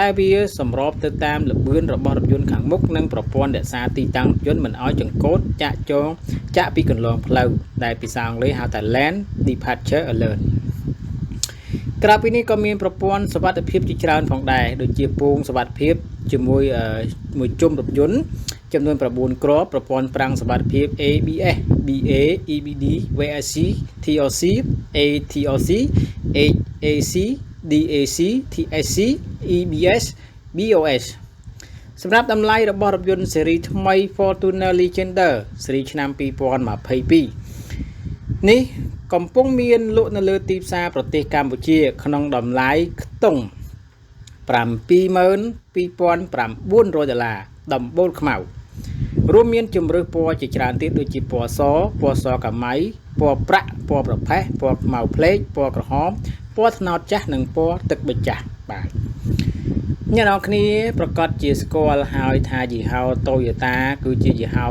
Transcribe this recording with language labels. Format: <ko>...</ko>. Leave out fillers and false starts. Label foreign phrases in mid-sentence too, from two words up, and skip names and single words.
<km>វាសម្របទៅតាមល្បឿនរបស់រថយន្តខាងមុខនិងប្រព័ន្ធរក្សាទីតាំងរថយន្តមិនឲ្យចង្កូតចាក់ពីកន្លងផ្លូវដែលភាសាអង់គ្លេសហៅថា</km> <en>Lane Departure Alert</en> <km>ក្រៅពីនេះក៏មានប្រព័ន្ធសុវត្ថិភាពជាច្រើនផងដែរដូចជាពងសុវត្ថិភាពជាមួយជុំរថយន្តចំនួន9គ្រាប់ប្រព័ន្ធប្រាំងសុវត្ថិភាព ABS BA EBD VSC TRC A-TRC HAC DAC TSC EBS BOS សម្រាប់តម្លៃរបស់រថយន្តស៊េរីថ្មី Fortuner Legender ស៊េរីឆ្នាំ2022នេះកំពុងមានលក់នៅលើទីផ្សារប្រទេសកម្ពុជាក្នុងតម្លៃខ្ទង់ $72,900ដំបូលខ្មៅរួមមានជម្រើសពណ៌ជាច្រើនទៀតដូចជាពណ៌សកាម៉ៃពណ៌ប្រាក់ពណ៌ប្រផេះពណ៌ខ្មៅភ្លេកពណ៌ក្រហមពណ៌ត្នោតចាស់និងពណ៌ទឹកប៊ិចចាស់បាទអ្នកនរគ្នាប្រកាសជាស្គាល់ហើយថាយីហោ Toyota គឺជាយីហោ</km>